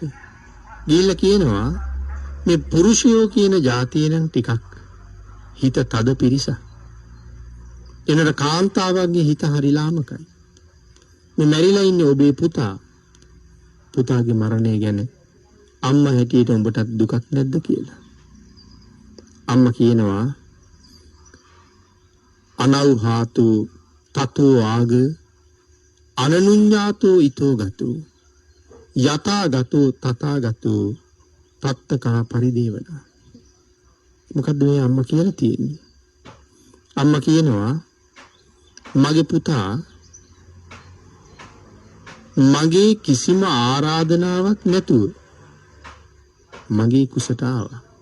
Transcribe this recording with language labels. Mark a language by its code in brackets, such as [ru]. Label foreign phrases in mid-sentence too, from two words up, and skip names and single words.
[si] ගිහිල්ලා කියනවා මේ පුරුෂයෝ කියන જાතිය නම් ටිකක් හිත තද පිරිසක්. එනර කාන්තාවගේ හිත හරි ලාමකයි. මේ මැරිලා ඉන්නේ ඔබේ පුතා. පුතාගේ මරණය ගැන අම්මා හැටියට උඹටත් දුකක් නැද්ද කියලා. අම්මා කියනවා [pi] අනෞහාතු තතෝ ආග අනනුඤ්ඤාතෝ ඊතෝ ගතෝ යතා ගතෝ තථා ගතෝ තත්තකා පරිදේවන. [si] මොකද්ද මේ අම්මා කියලා තියෙන්නේ? අම්මා කියනවා මගේ පුතා මගේ කිසිම ආරාධනාවක් නැතුව මගේ කුසට ආවා.